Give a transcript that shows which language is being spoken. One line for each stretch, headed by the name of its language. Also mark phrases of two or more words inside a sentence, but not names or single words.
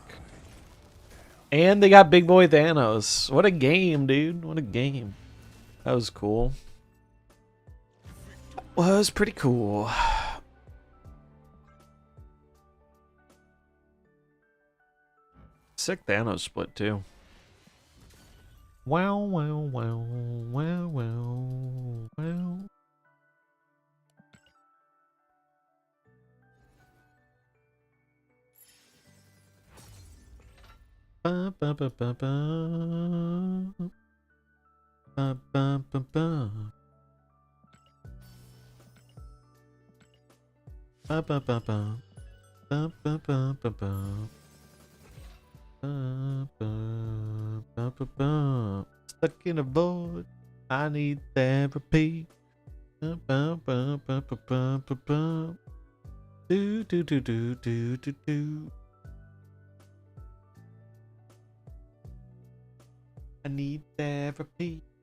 English: And they got Big Boy Thanos. What a game, dude. What a game. That was cool. Was pretty cool. Sick Thanos split, too. Wow, wow, wow, wow, wow, wow. Ba, ba, ba, ba, ba. Ba, ba, ba, ba. Ba, ba, ba, ba. Ba, ba, ba, ba, ba. Ba, ba, ba, ba, ba. Stuck in a void. I need therapy. Ba, ba, ba, ba, ba, ba, ba, ba. Do, do, do, do, do, do, do. I need therapy.